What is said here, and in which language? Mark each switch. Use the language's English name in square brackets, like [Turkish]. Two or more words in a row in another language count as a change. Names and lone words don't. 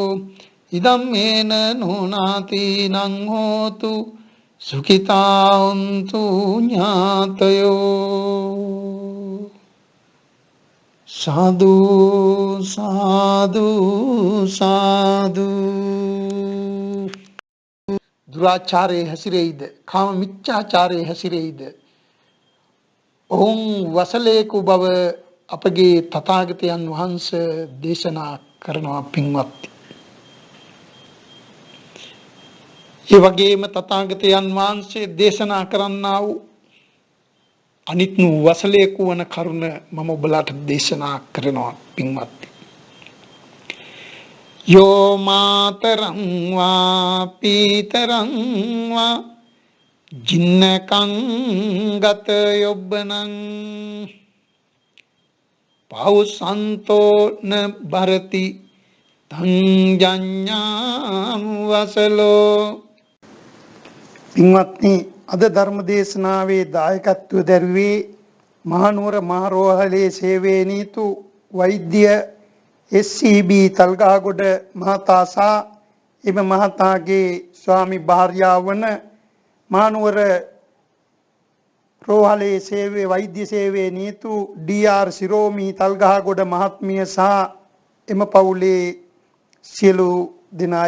[Pali] ඉදම්මේන නොනාතිනං හෝතු සුඛිතා හොන්තු ඥාතයෝ. සාදු සාදු සාදු. [Sinhala] දුරාචාරයේ හැසිරෙයිද කාම මිච්ඡාචාරයේ හැසිරෙයිද ඔවුන් වසලේකු බව අපගේ තථාගතයන් වහන්සේ දේශනා කරනවා පින්වත්නි. ඒ වගේම තථාගතයන් වහන්සේ දේශනා කරන්නා වූ අනිත් වසලයක වන කරුණ මම ඔබලාට දේශනා කරනවා පින්වත්නි. [Pali] යෝ මාතරං වා පීතරං වා ජින්නකං ගත යොබ්බනං පෞසන්තෝ න භරති තං ජඤ්ඤාං වසලෝ. [Sinhala] පින්වත්නි, අද ධර්ම දේශනාවේ දායකත්වය දරුවේ මහනුවර මහරෝහලේ සේවයේ නීතු වෛද්‍ය SCB තල්ගහගොඩ මහතා සහ එම මහතාගේ ස්වාමි භාර්යාව වන මහනුවර රෝහලේ සේවයේ වෛද්‍ය සේවයේ නීතු DR සිරෝමි තල්ගහගොඩ මහත්මිය සහ එම පවුලේ සියලු දෙනායි.